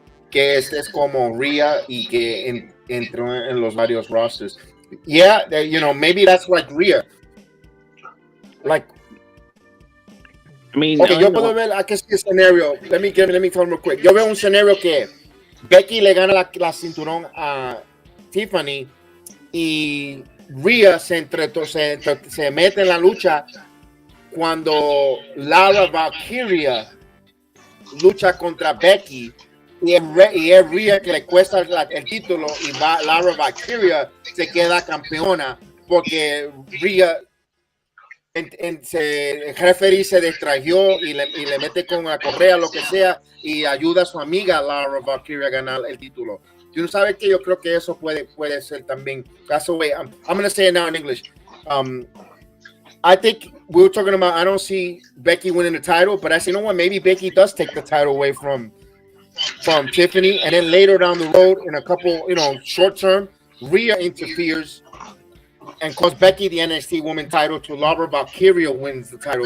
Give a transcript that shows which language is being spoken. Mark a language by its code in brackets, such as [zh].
[es] Que es como Rhea y que entró en los varios rosters. [en] Yeah, maybe that's like Rhea. Like, I mean, [es] okay, yo puedo ver aquí este escenario. [en] Let me tell real quick. [es] Yo veo un escenario que Becky le gana la cinturón a Tiffany y Rhea se mete en la lucha cuando Lara Valkyria lucha contra Becky y es Rhea que le cuesta el título y Lara Valkyria se queda campeona porque Rhea el referee se distrayó y le mete con la correa, lo que sea, y ayuda a su amiga Lara Valkyria a ganar el título. Tú sabes que yo creo que eso puede ser también. [en] That's the way I'm going to say it now in English. I think we were talking about, I don't see Becky winning the title, but I say, you know what, maybe Becky does take the title away from Tiffany, and then later down the road, in a couple, short term, Rhea interferes and calls Becky the NXT Women title to Lara Valkyria wins the title.